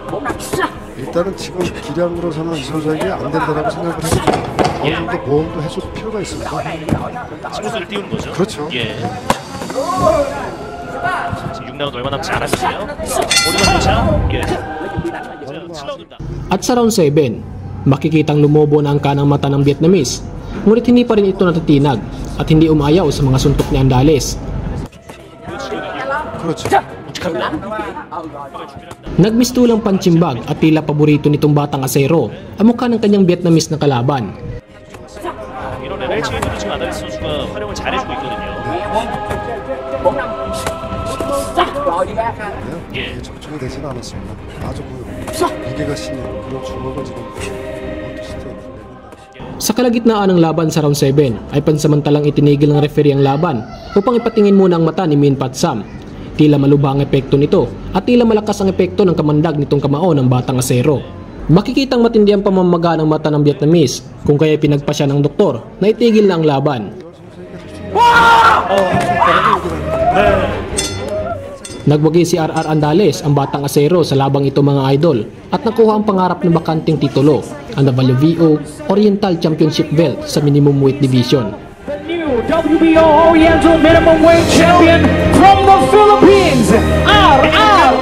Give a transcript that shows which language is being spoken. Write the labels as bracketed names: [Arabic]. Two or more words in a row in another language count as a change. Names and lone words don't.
[Korean] 일단은 지금 기량으로서는 이 선수에게 안 된다라고 생각을 해서 어느 정도 보험도 해줄 필요가 있습니다. 친구들을 띄우는 거죠. 그렇죠. 예. 지금 6라운드 얼마 남지 않았는데요. 오리건 교차. 예. 자, 7라운드입니다. [Filipino] At sa round 7, makikitang lumobo na ang kanang mata ng Vietnamese, ngunit hindi pa rin ito natitinag at hindi umayaw sa mga suntok ni Andales. [Korean] 그렇죠. 묵직합니다. [Filipino] Nagmistulang pantsimbag at tila paborito nitong batang asero ang mukha ng kanyang Vietnamese na kalaban. [Korean] 이런 LH에도 지금 안달레스 선수가 활용을 잘해주고 있거든요. 예. 이게 적중이 되지는 않았습니다. 아주 그 무게가 실린 그런 주먹을 지금 [Filipino] Sa kalagitnaan ng laban sa round 7 ay pansamantalang itinigil ng referee ang laban upang ipatingin muna ang mata ni Min Pat Sam. Tila malubha ang epekto nito at tila malakas ang epekto ng kamandag nitong kamao ng batang asero. Makikitang matindi ang pamamaga ng mata ng Vietnamese kung kaya pinagpa siya ng doktor na itigil na ang laban. Nagwagi si RR Andales ang batang asero sa labang ito mga idol at nakuha ang pangarap ng bakanting titulo, ang WBO Oriental Championship belt sa [English] minimum weight division. WBO Oriental Minimum Weight Champion from the Philippines, RR